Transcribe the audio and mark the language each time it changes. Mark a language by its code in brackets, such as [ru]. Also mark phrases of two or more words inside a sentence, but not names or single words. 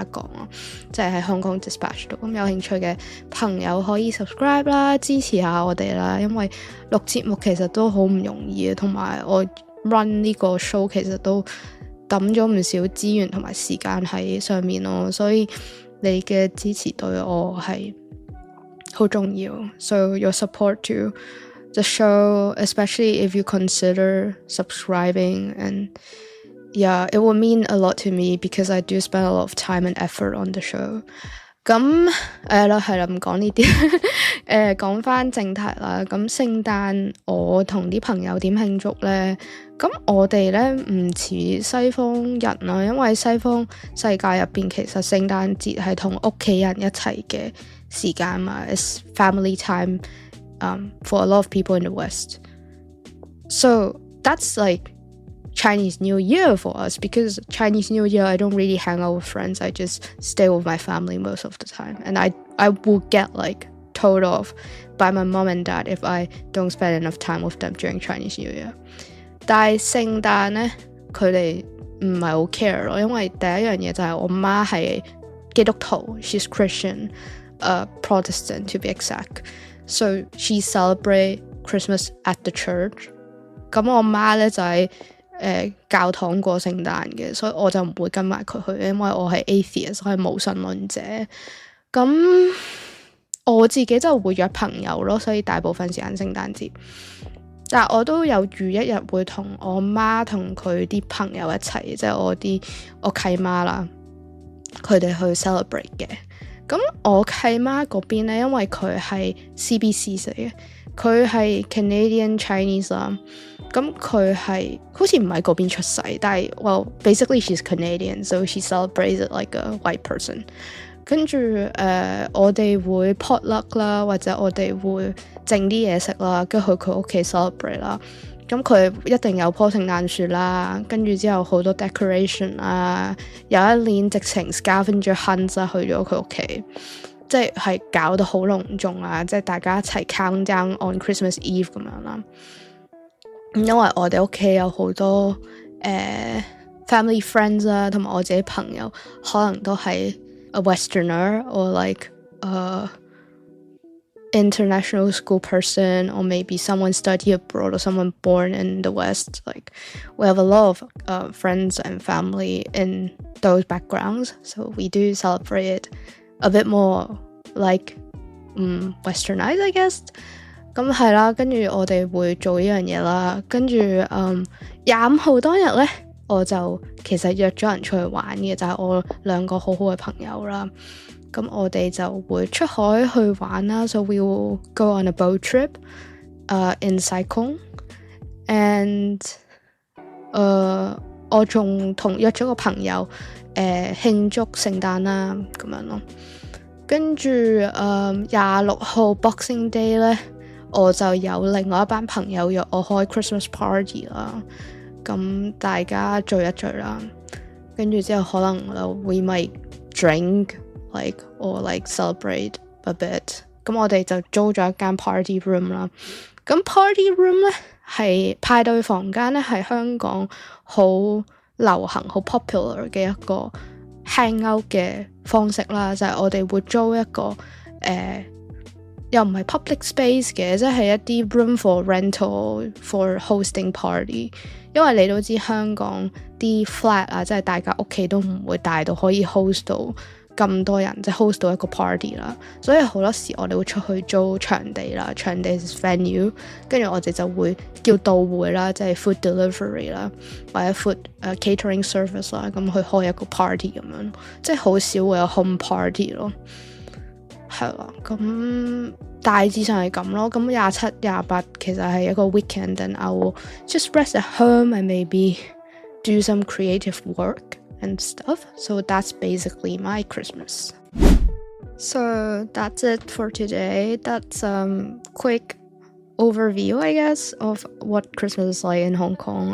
[yue] 講咯，即係喺 Hong Kong Dispatch 度，咁有興趣嘅朋友可以 subscribe 啦，支持下我哋啦，因為錄節目其實都好唔容易嘅，同埋我 run 呢個 show 其實都抌咗唔少資源同埋時間喺上面咯，所以你嘅支持對我係好重要， [en] so your support to the show, especially if you consider subscribing, and yeah, it will mean a lot to me because I do spend a lot of time and effort on the show. [yue] 咁係啦，唔講呢啲，講翻正題啦。咁聖誕我同啲朋友點慶祝呢？咁我哋呢唔似西方人啦，因為西方世界入邊其實聖誕節係同屋企人一齊嘅時間嘛， [en] it's family time for a lot of people in the West. So that's like Chinese New Year for us, because Chinese New Year I don't really hang out with friends, I just stay with my family most of the time, and I will get like told off by my mom and dad if I don't spend enough time with them during Chinese New Year. [yue] 但係聖誕呢，佢哋唔係好 care 咯，因為第一樣嘢就係我媽係基督徒 [en] she's Christian, Protestant to be exact, so she celebrate Christmas at the church. [yue] 咁我媽呢就係教堂過聖誕嘅，所以我就唔會跟埋佢去，因為我係 atheist， 我係無神論者。咁我自己就會約朋友咯，所以大部分時間聖誕節，但係我都有預一日會同我媽同佢啲朋友一齊，即係我契媽啦，佢哋去 celebrate 嘅。咁我契媽嗰邊咧，因為佢係 CBC 嚟嘅，佢係 [en] Canadian Chinese [yue] 啦。咁佢係好似唔喺嗰邊出世，但係 [en] well basically she's Canadian, so she celebrates it like a white person. [yue] 跟住我哋會 potluck 啦，或者我哋會整啲嘢食啦，跟住去佢屋企 celebrate 啦。咁佢一定有棵聖誕樹啦，跟住之後好多 decoration 啦，有一年直情 [en] scavenger hunt [yue] 去咗佢屋企，即係搞得好隆重啊！即係大家一齊 [en] count down on Christmas Eve [yue] 咁樣啦。因為我哋屋企有好多 [en] family friends [yue] 啦，同埋我自己朋友可能都係 [en] a Westerner or like international school person, or maybe someone study abroad or someone born in the West. Like we have a lot of friends and family in those backgrounds, so we do celebrate it a bit more like westernized, I guess. [yue] 咁係啦，跟住我哋會做呢樣嘢啦，跟住25號當日呢，我就其實約咗人出去玩嘅，就係我兩個好好嘅朋友啦。咁我哋就會出海去玩啦， [en] so we will go on a boat trip in Sai Kung, and [yue] 我仲約咗個朋友慶祝聖誕啦咁樣咯。跟住26號 Boxing Day 呢，我就有另外一班朋友約我開 [en] Christmas party [yue] 啦，咁大家聚一聚啦，跟住之後可能 [en] we might drink like or like celebrate a bit。 [yue] 咁我哋就租咗一間 [en] party room [yue] 啦。咁 [en] party room [yue] 咧係派對房間咧，係香港好流行、好 popular 嘅一個 hangout 嘅方式啦，就係我哋會租一個又唔係 [en] public space [yue] 嘅，即係一啲 [en] room for rental for hosting party。 [yue] 因為你都知香港啲 flat 啊，即係大家屋企都唔會大到可以 host 到咁多人，即係 host 到一個 party 啦。所以好多時我哋會出去租場地啦，場地 venue， 跟住我哋就會叫到會啦，即係 [en] food delivery [yue] 啦，或者 [en] food catering service [yue] 啦，咁去開一個 party 咁樣，即係好少會有 [en] home party [yue] 咯。係啦，咁大致上係咁咯。咁27、28其實係一個 [en] weekend and I will just rest at home and maybe do some creative work and stuff. So that's basically my Christmas. So that's it for today. That's quick overview, I guess, of what Christmas is like in Hong Kong.